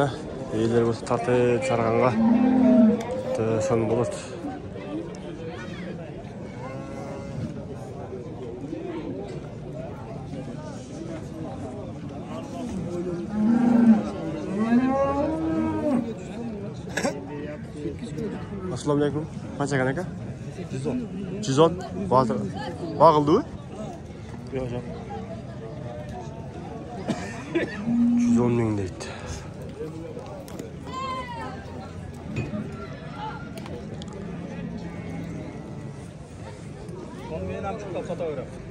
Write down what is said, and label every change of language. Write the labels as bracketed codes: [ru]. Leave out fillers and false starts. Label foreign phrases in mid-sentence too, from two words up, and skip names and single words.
[ky] Ээлери болсо тартып чарганга сон болот. [ar] السلام عليكم. [uz] Qancha ekan aka? 110. 110. Bag'ildimi? Yo'q, yo'q. 110 ming deydi. Men ham chiqib sotaverem.